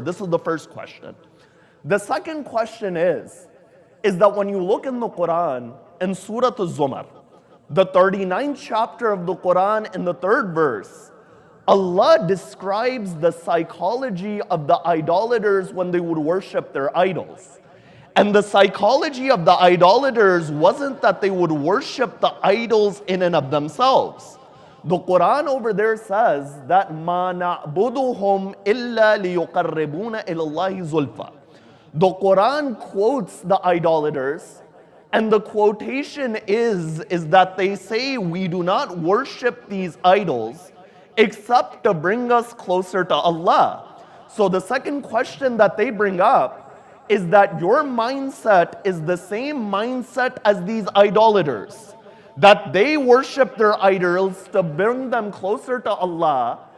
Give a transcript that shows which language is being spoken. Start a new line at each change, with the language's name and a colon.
English: This is the first question. The second question is that when you look in the Quran, in Surah Al-Zumar, the 39th chapter of the Quran, in the 3rd verse, Allah describes the psychology of the idolaters when they would worship their idols. And the psychology of the idolaters wasn't that they would worship the idols in and of themselves. The Quran over there says that
Arabic: مَا نَعْبُدُهُمْ إِلَّا لِيُقَرِّبُونَ إِلَى اللَّهِ زُلْفًا.
English: The Quran quotes the idolaters, and the quotation is that they say, we do not worship these idols except to bring us closer to Allah. So the second question that they bring up is that your mindset is the same mindset as these idolaters, that they worship their idols to bring them closer to Allah.